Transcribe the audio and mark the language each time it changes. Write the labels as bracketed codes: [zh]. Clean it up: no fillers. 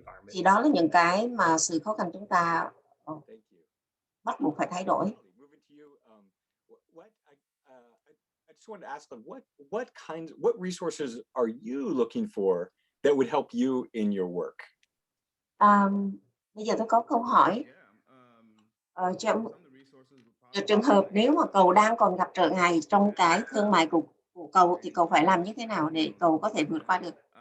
[vi] Thì đó là những cái mà sự khó khăn chúng ta bắt buộc phải thay đổi. [en] I just wanted to ask, what resources are you looking for that would help you in your work? [vi] Bây giờ tôi có câu hỏi. Trong trường hợp nếu mà cậu đang còn gặp trở ngại trong cái thương mại của cậu, thì cậu phải làm như thế nào để cậu có thể vượt qua được?